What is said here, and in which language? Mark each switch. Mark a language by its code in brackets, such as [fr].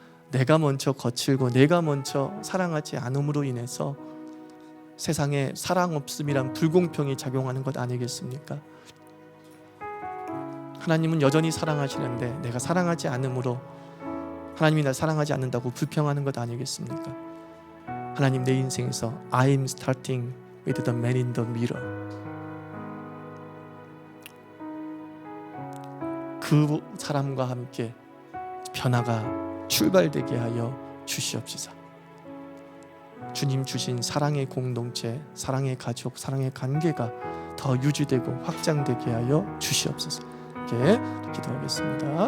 [ko] 내가 먼저 거칠고 내가 먼저 사랑하지 않음으로 인해서 세상에 사랑 없음이란 불공평이 작용하는 것 아니겠습니까? 하나님은 여전히 사랑하시는데 내가 사랑하지 않음으로 하나님이 날 사랑하지 않는다고 불평하는 것 아니겠습니까? 하나님, 내 인생에서 [en] I'm starting with the man in the mirror. [ko] 그 사람과 함께 변화가 출발되게 하여 주시옵소서. 주님 주신 사랑의 공동체, 사랑의 가족, 사랑의 관계가 더 유지되고 확장되게 하여 주시옵소서. 이렇게 기도하겠습니다.